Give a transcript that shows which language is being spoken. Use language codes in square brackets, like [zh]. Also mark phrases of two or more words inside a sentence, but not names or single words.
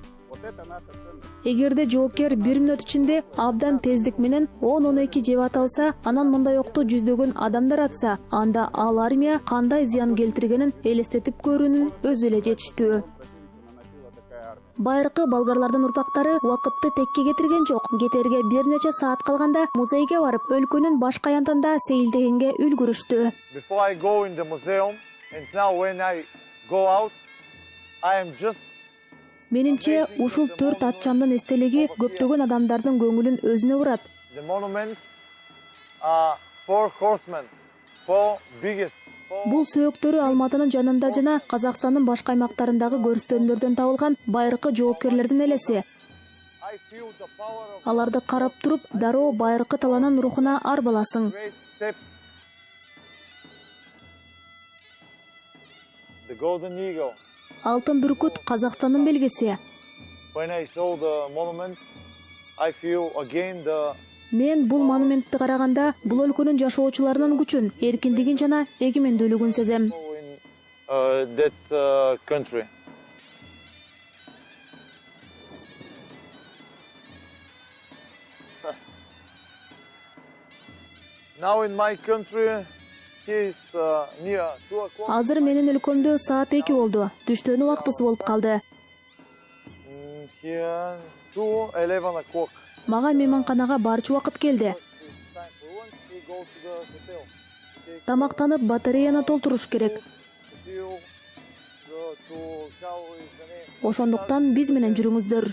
[ky] Эгерде жоокер 1 мүнөт ичинде абдан тездик менен 10-12 жеп аталса, анан мындай окту жүздөгөн адамдар атса, анда ал армия кандай зыян келтиргенин элестетип көрүүнүн өзү эле жетиштүү. Байыркы болгарлардын урпактары убакытты текке кетирген жок. Кетерге бир нече саат калганда музейге барып, өлкөнүн башка аянтында сейилдегенге үлгүрүштү. [en] Before I go in the museum and now when I go out, I am just [ky] Менимче, ушул 4 атчандын эстелиги көптөгөн адамдардын көңүлүн өзүнө бурат. [en] the monuments are 4 horsemen, 4 biggest. [ky] Бул сөөктөрү Алматынын жанында жана Казакстандын башка аймактарындагы көрүстөрүлөрдөн табылган байыркы жоокерлердин элеси. [en] I feel the power of [ky] Аларды карап туруп, дароо байыркы таланын рухуна арбаласың. [en] great steps. The golden eagle. [ky] Алтын бүркүт Казакстандын белгиси. [en] When I saw the monument, I feel again the [ky] Мен бул монументти караганда, бул өлкөнүн жашоочуларынын күчүн, эркиндигин жана эгемендүүлүгүн сезем. [en] in that country. Now in my country, is near 2 o'clock. [ky] Азыр менин өлкөмдө саат 2 болду. Түштөнү убактысы болуп калды. [en] Here 2:11 o'clock. [ky] Мага мейманканага барчу убакыт келди. [en] It's time for lunch. We go to the hotel. Take [ky] Тамактанып, батареяны толтуруш керек. [en] fuel. Go to how is the name? [ky] Ошондуктан биз менен жүрүңүздөр.